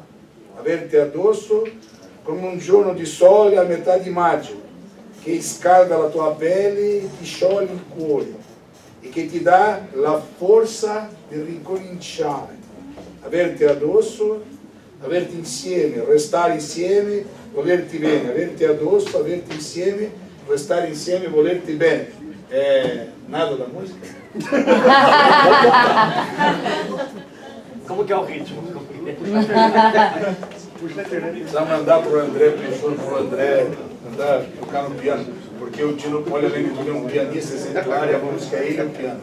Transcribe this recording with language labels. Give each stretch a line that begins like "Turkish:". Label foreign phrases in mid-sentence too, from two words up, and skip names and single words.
Italian: Averti addosso come un giorno di sole a metà di maggio, che scalda la tua pelle e ti scioglie il cuore, e che ti dà la forza di ricominciare. Averti addosso, averti insieme, restare insieme, volerti bene. Averti addosso, averti insieme, restare insieme, volerti bene.
Portuguese: Nada da música? Como que é o ritmo? Precisa mandar para o André, para o André mandar tocar no piano, porque o Tino Poli, além de tudo, é um pianista exemplar e a música é ele e o piano.